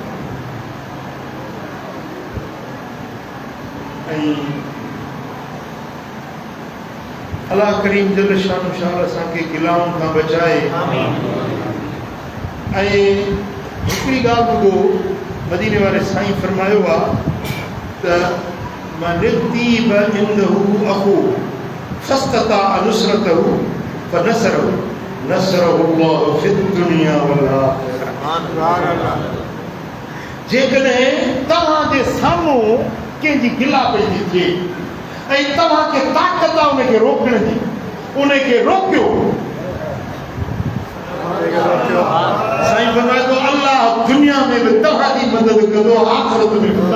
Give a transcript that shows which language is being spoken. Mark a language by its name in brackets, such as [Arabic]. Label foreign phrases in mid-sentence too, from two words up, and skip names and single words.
[Sindhi] ऐं अल्लाह करीम जल शान शाह असांखे गिलाउनि खां बचाए। ऐं हिकिड़ी ॻाल्हि ॿुधो, मदीने वारे साईं फरमायो आहे त [Arabic] من تيب عنده أخوه فاستطاع نصرته فنصره نصره الله في الدنيا والآخرة. [Sindhi] जेकॾहिं तव्हांजे साम्हूं कंहिंजी गिला पइजी थिए ऐं तव्हांखे ताक़त आहे उनखे रोकण जी, उनखे रोकियो। साईं फरमाए थो अल्लाह दुनिया में बि तव्हांजी मदद कंदो, आख़िरत में बि।